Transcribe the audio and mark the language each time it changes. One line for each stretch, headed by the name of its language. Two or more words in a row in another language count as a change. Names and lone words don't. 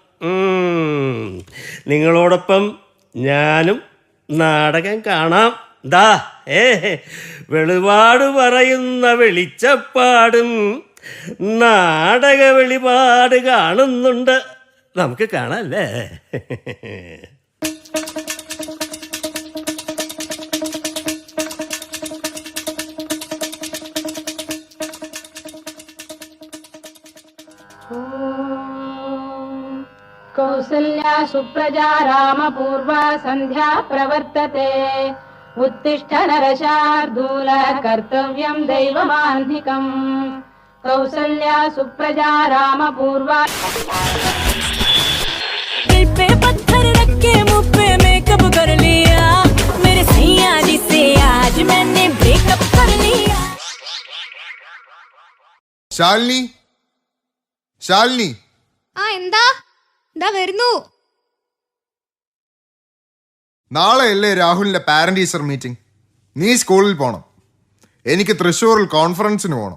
Malayalam: നിങ്ങളോടൊപ്പം ഞാനും നാടകം കാണാം. ദാ വെളിപാട് പറയുന്ന വെളിച്ചപ്പാടും നാടക വെളിപാട് കാണുന്നുണ്ട്. നമുക്ക് കാണാല്ലേ?
Sanskrit: कौसल्या सुप्रजा रामपूर्वा सन्ध्या प्रवर्तते उत्तिष्ठ नरशार्दूल कर्तव्यं दैवमान्धिकम् कौसल्या सुप्रजा रामपूर्वा
Hindi: दिल पे पत्थर रख के मुँह पे मेकअप कर लिया मेरे सैया जी से आज मैंने ब्रेकअप कर लिया.
Malayalam: ശാലിനി, ശാലിനി. എന്താ വരുന്നു. നാളെയല്ലേ രാഹുലിന്റെ
English: parent teacher meeting?
Malayalam: നീ സ്കൂളിൽ പോണം. എനിക്ക് തൃശ്ശൂരിൽ കോൺഫറൻസിന് പോണം.